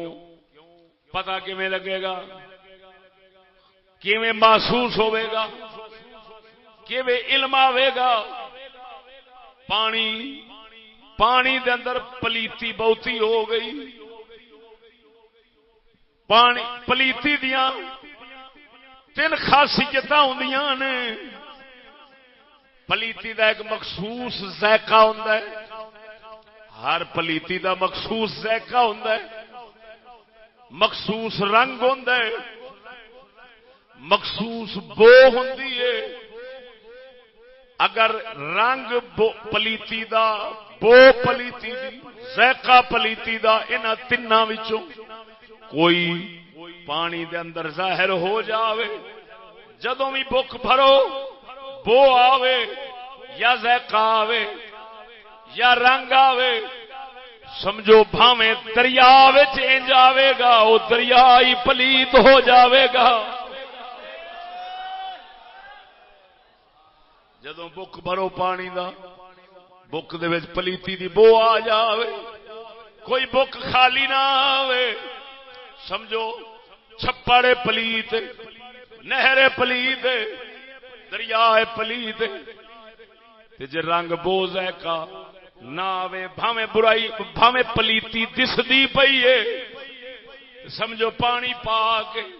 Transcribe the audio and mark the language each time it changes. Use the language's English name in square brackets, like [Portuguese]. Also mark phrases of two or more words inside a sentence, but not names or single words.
[Punjabi] پتہ کیویں لگے گا؟ کیویں محسوس ہوے گا؟ کیویں علم آوے گا؟ پانی دے اندر پلیتی بہتی ہو گئی، پانی پلیتی دیاں تین خاصیت ہوندیاں نے۔ پلیتی دا ایک مخصوص ذائقہ ہوندا ہے، ہر پلیتی دا مخصوص ذائقہ ہوندا ہے، مخصوص رنگ ہوندا ہے، مخصوص بو ہوندی ہے۔ اگر رنگ پلیتی دا، بو پلیتی دی، ذائقہ پلیتی دا، انہاں تیناں وچوں کوئی پانی دے اندر ظاہر ہو جاوے، جدوں بھی بک بھرو بو آوے یا ذائقہ آوے یا رنگ آوے، سمجھو بھاویں دریا وچ انج آوے گا او دریا ہی پلیت ہو جاوے گا۔ جدوں بک بھرو پانی دا، بک دے وچ پلیتی دی بو آ جاوے، کوئی بک خالی نہ آوے، سمجھو چھپڑ پلیت، نہر پلیت، دریا پلیت، تے جے رنگ بو ذائقہ نہ آوے، بھاویں برائی بھاویں پلیتی دسدی پئی ہے، سمجھو پانی پاک۔